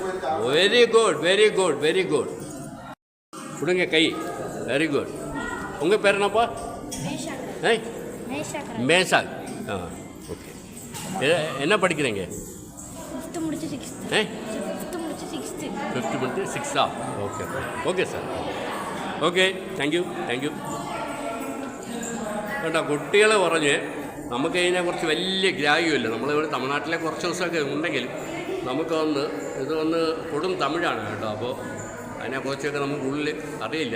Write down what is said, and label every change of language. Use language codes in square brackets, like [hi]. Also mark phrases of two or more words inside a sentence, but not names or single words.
[en] very good. [ta] கொடுங்க கை. [en] very good. [ta] உங்கள் பேர் என்னப்பா? மேஷாக். ஓகே. என்ன படிக்கிறீங்க? 5th முடிச்சு 6th. [ml] ഓക്കെ സാർ. ഓക്കെ. [en] thank you. [ml] കേട്ടോ, കുട്ടികൾ പറഞ്ഞ് നമുക്ക് ഇതിനെക്കുറിച്ച് വലിയ ഗ്രാഹ്യമില്ല. നമ്മളിവിടെ തമിഴ്നാട്ടിലെ കുറച്ച് ദിവസമൊക്കെ ഉണ്ടെങ്കിലും ഇത് കൊടും തമിഴാണ് കേട്ടോ. അപ്പോൾ അതിനെക്കുറിച്ചൊക്കെ നമുക്ക് ഉള്ളിൽ അറിയില്ല.